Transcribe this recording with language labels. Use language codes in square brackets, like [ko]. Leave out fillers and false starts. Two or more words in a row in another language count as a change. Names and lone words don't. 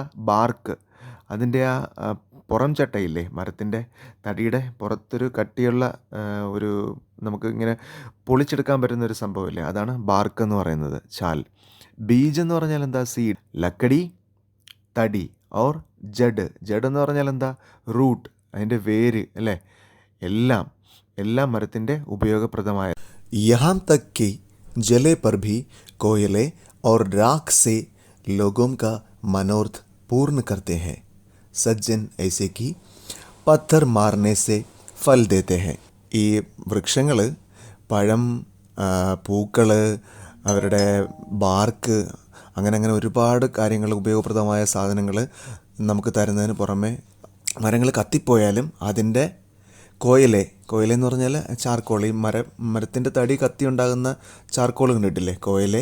[ml] ബാർക്ക്, അതിൻ്റെ ആ പുറം ചട്ടയില്ലേ, മരത്തിൻ്റെ തടിയുടെ പുറത്തൊരു കട്ടിയുള്ള ഒരു നമുക്ക് ഇങ്ങനെ പൊളിച്ചെടുക്കാൻ പറ്റുന്നൊരു സംഭവമില്ലേ, അതാണ് ബാർക്ക് എന്ന് പറയുന്നത്, ഛാൽ. ബീജ് എന്ന് പറഞ്ഞാൽ എന്താ? സീഡ്. ലക്കടി, തടി. [hi] और जड़ [ml] എന്ന് പറഞ്ഞാൽ എന്താ? റൂട്ട്, അതിൻ്റെ വേര് അല്ലേ. എല്ലാം മരത്തിൻ്റെ ഉപയോഗപ്രദമായ. [hi] यहाँ तक कि जले पर भी कोयले और राख से लोगों का मनोरथ पूर्ण करते हैं. सज्जन ऐसे कि पत्थर मारने से फल देते हैं. [ml] ഈ വൃക്ഷങ്ങൾ പഴം, പൂക്കൾ, അവരുടെ ബാർക്ക്, അങ്ങനെ ഒരുപാട് കാര്യങ്ങൾ, ഉപയോഗപ്രദമായ സാധനങ്ങൾ നമുക്ക് തരുന്നതിന് പുറമെ മരങ്ങൾ കത്തിപ്പോയാലും അതിൻ്റെ കോയലെന്ന് പറഞ്ഞാൽ ചാർക്കോൾ, ഈ മരത്തിൻ്റെ തടി കത്തി ഉണ്ടാകുന്ന ചാർക്കോൾ കണ്ടിട്ടില്ലേ, കോയലെ.